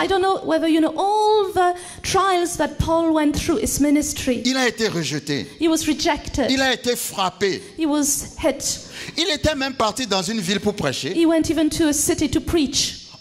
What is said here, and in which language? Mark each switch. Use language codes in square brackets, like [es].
[en] I don't know whether you know all the trials that Paul went through his ministry. [fr] Il a été rejeté. [en] He was rejected. [fr] Il a été frappé. [en] He was hit. [fr] Il était même parti dans une ville pour prêcher. [en] He went even to a city to preach.